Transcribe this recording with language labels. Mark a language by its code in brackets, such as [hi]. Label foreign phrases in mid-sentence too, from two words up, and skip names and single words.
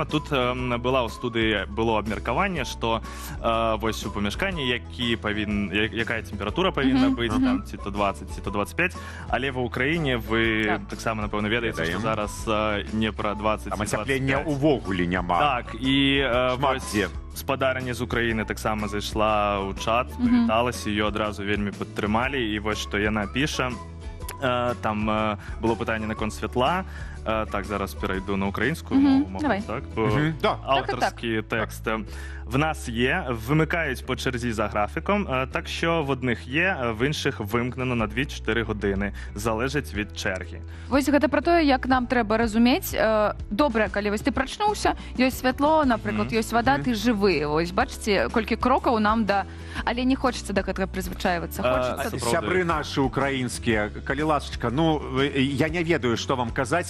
[be] Тут была ў студыі, было абмеркаванне, што вось у памяшканні, якая тэмпература павінна быць, там, ці то 20, ці то 25, але ва ўкраіне вы таксама, напэўна, ведаеце, што зараз не пра 20, там ацяплення ўвогуле няма. Так, і вось спадарня з Украіны таксама зайшла ў чат, прывіталася, ее адразу вельмі падтрымалі, і вось што яна піша. Там было пытанне наконт святла. Так, зараз перайду на [uk] українську мову. [be] Так? [uk] Авторський текст. В нас є, вимикають по черзі за графіком, так що в одних є, в інших вимкнено на 2-4 години. Залежить від черги. [be] Вось гэта про тое, як нам трэба разумець. Добра, калі вось ты прачнуўся, ёсць святло, напрыклад, ёсць вада, ты жывы. Вось бачыце, колькі крокаў нам да... Але не хочацца да гэтага прызвычайвацца. Сябры нашы украінскія, калі ласачка, ну, я не ведаю, што вам казаць.